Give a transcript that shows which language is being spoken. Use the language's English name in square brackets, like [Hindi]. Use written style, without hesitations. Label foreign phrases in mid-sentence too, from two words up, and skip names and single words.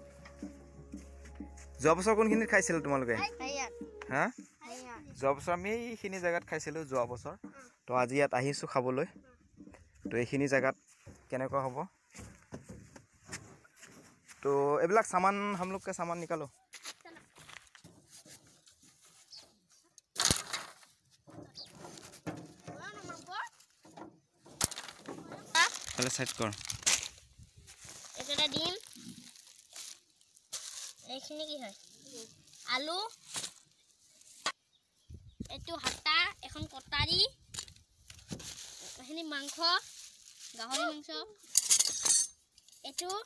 [Assamese] যোৱা বছৰ কোনখিনিত খাইছিল তোমালোকে হা যোৱা বছৰ আমি এইখিনি জেগাত খাইছিলোঁ যোৱা বছৰ তো আজি ইয়াত আহিছোঁ খাবলৈ তো এইখিনি জেগাত কেনেকুৱা হ'ব তো এইবিলাক সামান [Hindi] हम लोग का सामान निकालो पहले सेट कर [Assamese] এটা ডিম এইখিনি কি হয় আলু এটো হাটা এখন কটাৰী এখিনি মাংস গাহৰি মাংস এটো